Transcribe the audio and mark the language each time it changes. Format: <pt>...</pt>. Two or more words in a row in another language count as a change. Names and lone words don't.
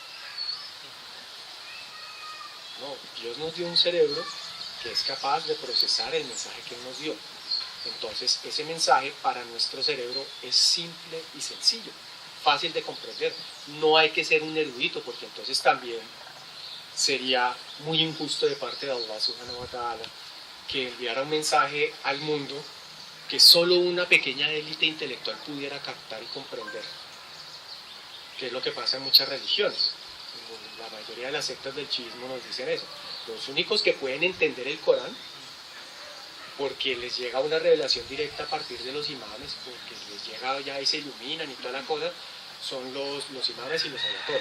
<es>No, Dios nos dio un cerebro que es capaz de procesar el mensaje que Él nos dio. Entonces, ese mensaje para nuestro cerebro es simple y sencillo, fácil de comprender. No hay que ser un erudito, porque entonces también sería muy injusto de parte de Allah</es> <ar>سبحانه وتعالى</ar> <es>que enviara un mensaje al mundo que solo una pequeña élite intelectual pudiera captar y comprender, que es lo que pasa en muchas religiones. La mayoría de las sectas del chiismo nos dicen eso. Los únicos que pueden entender el Corán, porque les llega una revelación directa a partir de los imames, porque les llega ya y se iluminan y toda la cosa, son los imames y los ayatolás.</es>